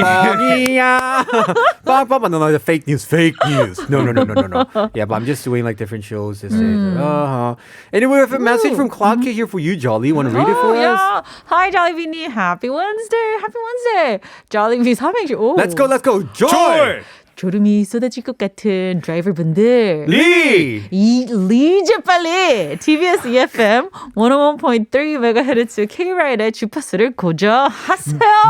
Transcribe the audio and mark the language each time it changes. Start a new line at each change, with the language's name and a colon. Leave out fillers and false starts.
Korean: 뻥이야. 뻥.
English: No, fake news. No. Yeah, but I'm just doing like different shows this day. Anyway, we have a message from Claude K here for you, Jolly. Want to read it for us? Yeah. Hi, Jollibeanie. Happy Wednesday.
Korean: Jollibee 삼행시. 오.
English: Let's go. Joy!
Korean: 졸음이 쏟아질 것 같은 드라이버분들. 리즈 빨리 TBS EFM 101.3MHz Kride 주파수를 고정하세요.